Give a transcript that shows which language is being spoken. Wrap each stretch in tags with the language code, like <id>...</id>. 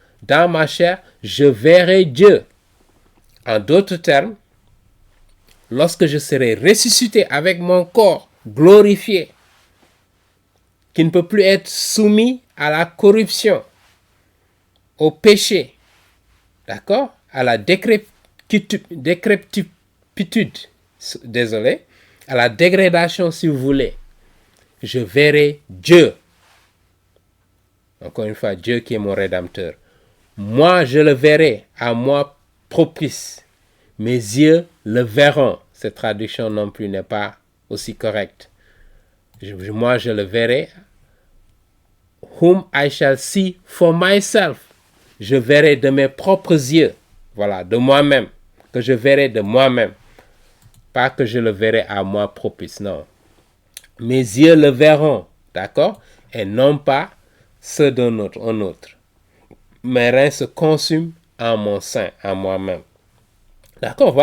<fr>Dans ma chair, je verrai Dieu. En d'autres termes, lorsque je serai ressuscité avec mon corps glorifié, qui ne peut plus être soumis à la corruption, au péché, d'accord, à la décrépitude, désolé, à la dégradation si vous voulez, je verrai Dieu. Encore une fois, Dieu qui est mon Rédempteur. Moi, je le verrai, à moi propice. Mes yeux le verront. Cette traduction non plus n'est pas aussi correcte. Moi, je le verrai.</fr> <en>Whom I shall see for myself.</en> <fr>Je verrai de mes propres yeux. Voilà, de moi-même. Que je verrai de moi-même. Pas que je le verrai à moi propice, non. Mes yeux le verront, d'accord? Et non pas ceux d'un autre, un autre. Mes reins se consument en mon sein, en moi-même. D'accord?</fr>